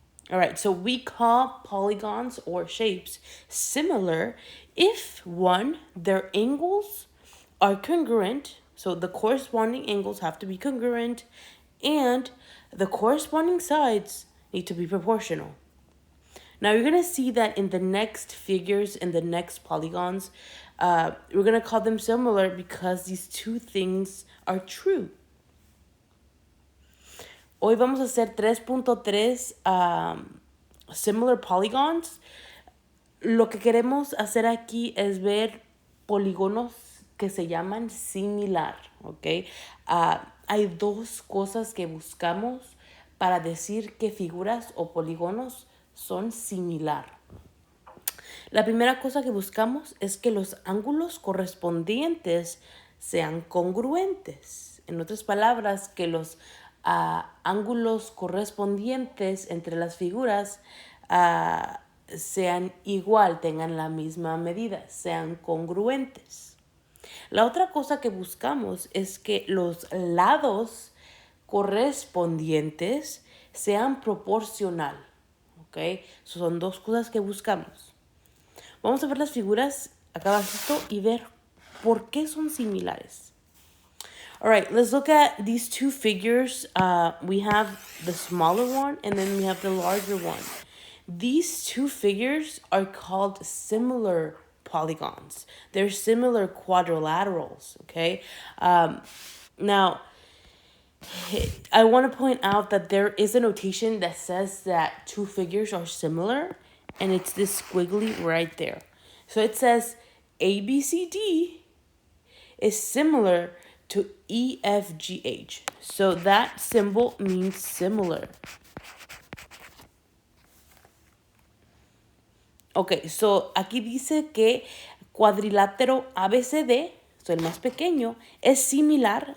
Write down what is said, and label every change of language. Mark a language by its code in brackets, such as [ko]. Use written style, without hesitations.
[en] All right, so we call polygons or shapes similar if, one, their angles are congruent, so the corresponding angles have to be congruent, and the corresponding sides need to be proportional. Now you're going to see that in the next figures, in the next polygons, we're going to call them similar because these two things are true. [es] Hoy vamos a hacer 3.3 similar polygons. Lo que queremos hacer aquí es ver polígonos que se llaman similar, ¿ok? Hay 2 cosas que buscamos para decir que figuras o polígonos son similar. La primera cosa que buscamos es que los ángulos correspondientes sean congruentes. En otras palabras, que los ángulos correspondientes entre las figuras sean igual, tengan la misma medida, sean congruentes. La otra cosa que buscamos es que los lados correspondientes sean proporcional, ¿ok? Son 2 cosas que buscamos. Vamos a ver las figuras acá abajito y ver por qué son similares. [en] All right, let's look at these 2 figures. We have the smaller one and then we have the larger one. These 2 figures are called similar polygons. They're similar quadrilaterals, okay? Now, I want to point out that there is a notation that says that 2 figures are similar, and it's this squiggly right there. So it says ABCD is similar to EFGH. So that symbol means similar. [es] Ok, so aquí dice que cuadrilátero ABCD, so el más pequeño, es similar.